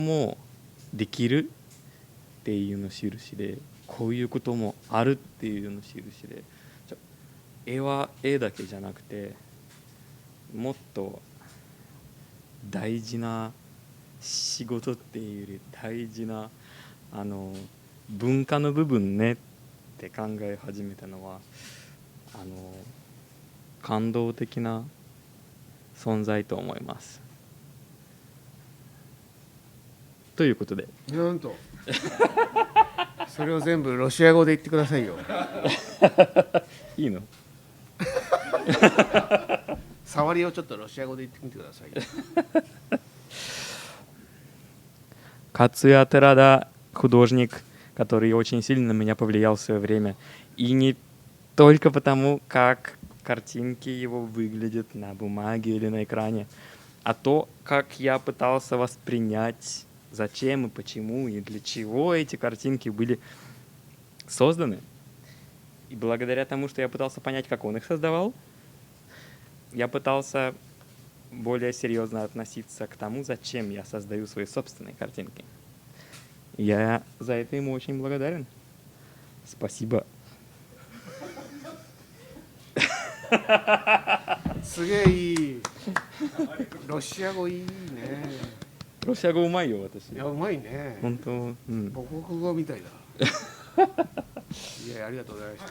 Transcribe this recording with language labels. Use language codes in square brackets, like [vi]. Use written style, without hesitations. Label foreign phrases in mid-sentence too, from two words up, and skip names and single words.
[ja] もできるっていうの印でこういうこともあるっていうの印で絵は絵だけじゃなくてもっと大事な仕事っていうより大事な文化の部分ねって考え始めたのは感動的な存在と思います。ということでなんとそれを全部ロシア語で言ってくださいよ。いいの？触りをちょっとロシア語で言ってみてくださいよ。 [ru] Кацуя Терада художник, который очень сильно на меня повлиял в свое время. И не только потому, как картинки его выглядят на бумаге или на экране, а то, как я пытался воспринять, зачем и почему и для чего эти картинки были созданы. И благодаря тому, что я пытался понять, как он их создавал, я пытался более серьезно относиться к тому, зачем я создаю свои собственные картинки. Я за это ему очень благодарен. Спасибо. [ja] すげえいい。ロシア語いいね。ロシア語うまいよ私。いやうまいね。本当、うん。母国語みたいだ。いやありがとうございました。